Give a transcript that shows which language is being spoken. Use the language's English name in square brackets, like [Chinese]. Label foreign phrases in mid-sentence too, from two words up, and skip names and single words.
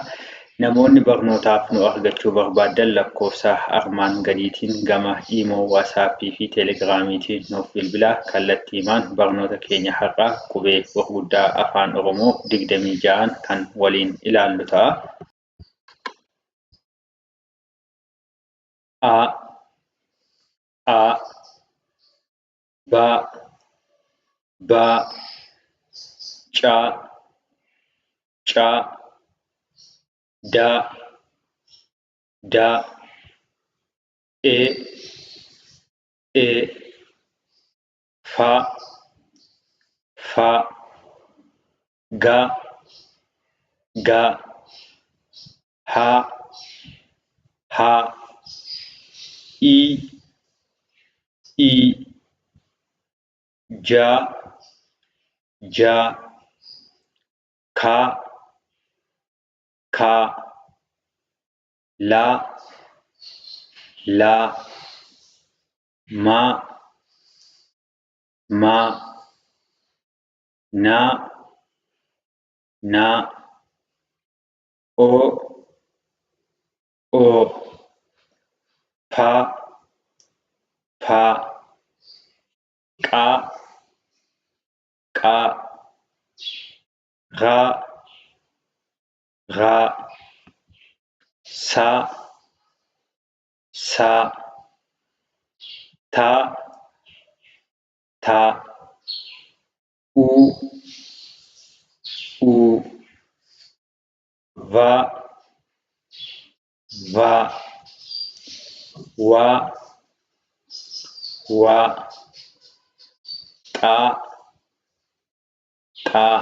[Oromo] Namoonni barnootaaf nu argachuu barbaadan lakkoofsa armaan gadiitiin gama iimoo waasaappii fi teelegiraamiitiin nuuf bilbilaa kallattiimaan barnoota keenya har'aa qubee gurguddaa afaan Oromoo 26 kan waliin ilaallu ta'a. A A Ba Ba Ca Ca Da Da E Fa Fa Ga Ga Ha Ha I Ja Ja Ka Ka La La Ma Ma Na Na O O Pa Pa Qa Qa Ra Ra Sa Sa Ta Ta U U Va Va Wa Wa Qa Qa